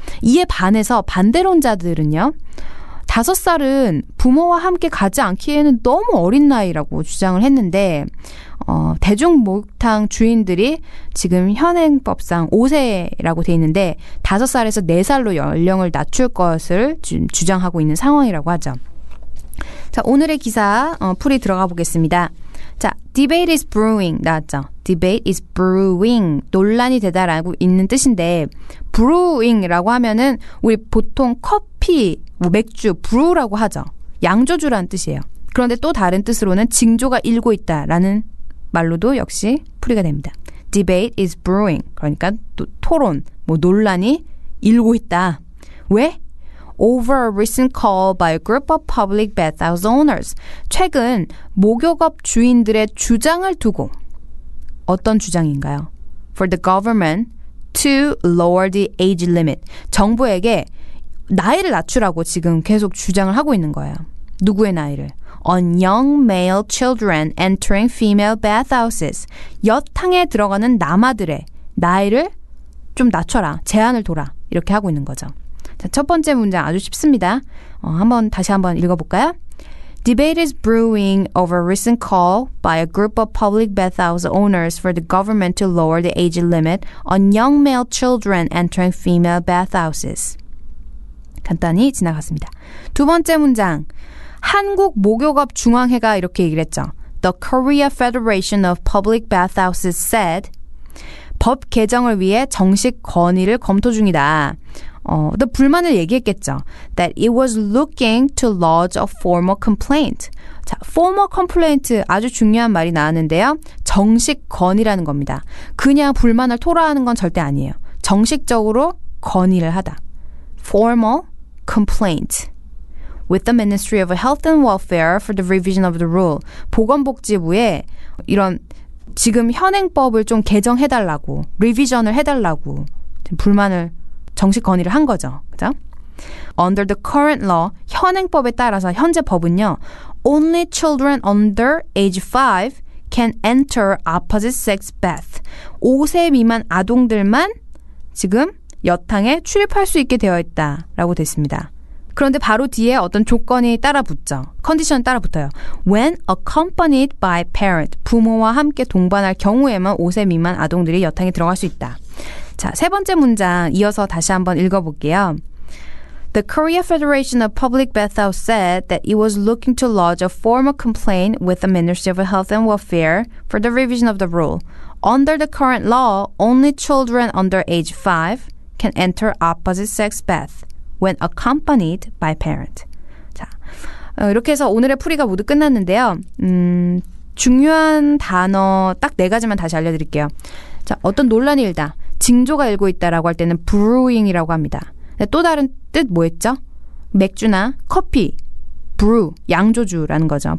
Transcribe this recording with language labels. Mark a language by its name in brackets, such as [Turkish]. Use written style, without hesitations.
[Korean] 이에 반해서 반대론자들은요, 5살은 부모와 함께 가지 않기에는 너무 어린 나이라고 주장을 했는데, 대중목욕탕 주인들이 지금 현행법상 5세라고 돼 있는데 5살에서 4살로 연령을 낮출 것을 주장하고 있는 상황이라고 하죠. 자, 오늘의 기사 풀이 들어가 보겠습니다. [English] 자, debate is brewing 나왔죠. debate is brewing. [Korean] 논란이 되다라고 있는 뜻인데 brewing이라고 하면은 우리 보통 커피, 뭐 맥주, brew라고 하죠. 양조주라는 뜻이에요. 그런데 또 다른 뜻으로는 징조가 일고 있다라는 말로도 역시 풀이가 됩니다. [English] debate is brewing. [Korean] 그러니까 또 토론, 뭐 논란이 일고 있다. 왜? [English] Over a recent call by a group of public bathhouse owners. [Korean] 최근 목욕업 주인들의 주장을 두고 어떤 주장인가요? [English] For the government to lower the age limit. [Korean] 정부에게 나이를 낮추라고 지금 계속 주장을 하고 있는 거예요. 누구의 나이를? [English] On young male children entering female bathhouses. [Korean] 여탕에 들어가는 남아들의 나이를 좀 낮춰라. 제한을 둬라. 이렇게 하고 있는 거죠. 자, 첫 번째 문장 아주 쉽습니다. 다시 한번 읽어볼까요? [English] Debate is brewing over a recent call by a group of public bathhouse owners for the government to lower the age limit on young male children entering female bathhouses. [Korean] 간단히 지나갔습니다. 두 번째 문장. 한국 목욕업 중앙회가 이렇게 얘기를 했죠. [English] The Korea Federation of Public Bathhouses said [Korean] 법 개정을 위해 정식 건의를 검토 중이다. 또 불만을 얘기했겠죠. [English] That it was looking to lodge a formal complaint. [Korean] 자, formal complaint 아주 중요한 말이 나왔는데요. 정식 건의라는 겁니다. 그냥 불만을 토로하는 건 절대 아니에요. 정식적으로 건의를 하다. [English] Formal complaint. With the Ministry of Health and Welfare for the revision of the rule. [Korean] 보건복지부에 이런 지금 현행법을 좀 개정해달라고, 리비전을 해달라고 불만을 정식 건의를 한 거죠. 그죠? [English] Under the current law, [Korean] 현행법에 따라서 현재 법은요. [English] Only children under age 5 can enter opposite sex bath. [Korean] 5세 미만 아동들만 지금 여탕에 출입할 수 있게 되어 있다라고 됐습니다. 그런데 바로 뒤에 어떤 조건이 따라붙죠. 컨디션이 따라붙어요. [English] When accompanied by parent. [Korean] 부모와 함께 동반할 경우에만 5세 미만 아동들이 여탕에 들어갈 수 있다. 자, 세 번째 문장 이어서 다시 한번 읽어볼게요. [English] The Korea Federation of Public Bathhouse said that it was looking to lodge a formal complaint with the Ministry of Health and Welfare for the revision of the rule. Under the current law, only children under age 5 can enter opposite sex bath when accompanied by parent. [Korean] 자, 이렇게 해서 오늘의 풀이가 모두 끝났는데요. 중요한 단어 딱 4가지만 다시 알려드릴게요. 자, 어떤 논란이 일다. 징조가 일고 있다라고 할 때는 brewing이라고 합니다. 또 다른 뜻 뭐였죠? 맥주나 커피, brew, 양조주라는 거죠.